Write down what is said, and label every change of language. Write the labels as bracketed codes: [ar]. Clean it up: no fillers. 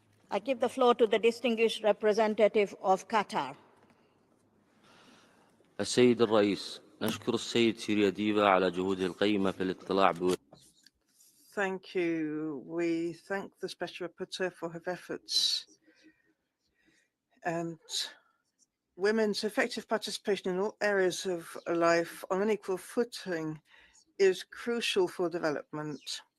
[en] I give the floor to the distinguished representative of Qatar. [ar] السيد الرئيس، نشكر السيد سيريا ديفا على جهوده القيمة في الاطلاع [en] Thank you. We thank the Special Rapporteur for her efforts. And women's effective participation in all areas of life on an equal footing is crucial for development.